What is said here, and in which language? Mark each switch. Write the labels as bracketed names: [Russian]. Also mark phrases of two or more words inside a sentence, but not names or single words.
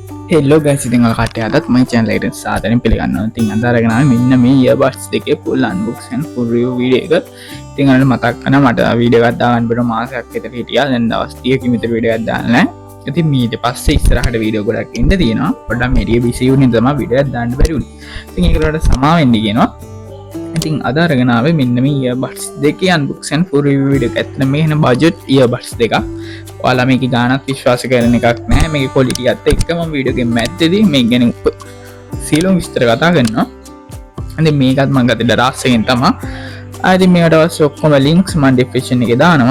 [English] hello guys, [Sinhala] ඉතින් ඔය කට්ටිය අදත් මගේ channel එකට සාදරයෙන් පිළිගන්නවා. ඉතින් අද අරගෙන ආවේ මෙන්න මේ earbuds දෙකේ [English] full unboxing and full review video [Sinhala] එක. ඉතින් අර මතක් කරනවා මට වීඩියෝ එකක් දාගන්න බැරුව මාසයක් විතර හිටියා. දැන් දවස් 30කින් විතර වීඩියෝ එකක් දාන්න නැහැ. ඉතින් ඊට පස්සේ ඉස්සරහට වීඩියෝ ගොඩක් එන්න තියෙනවා. පොඩ්ඩක් මෙරිය බිසි වුණේ තමයි වීඩියෝ එකක් දාන්න බැරි වුණේ. ඉතින් ඒකට වඩා සමාව වෙන්න කියනවා. ඉතින් අද අරගෙන ආවේ මෙන්න මේ earbuds දෙකේ [English] unboxing and full review video [Sinhala] එක. ඇත්තට මේ වෙන [English] budget earbuds [Sinhala] දෙකක්. ඔයාලා මේක ගානක් විශ්වාස කරන එකක් නැහැ. මේකේ quality එකත් එක්ක මම වීඩියෝ එකෙන් මැද්දේදී මේක ගැන සීලොන් විස්තර කතා කරනවා. ඉතින් මේකත් මම ගත්තේ දරාස් එකෙන් තමයි. ඉතින් මේකට අවශ්‍ය ඔක්කොම links මම description එකේ දානවා.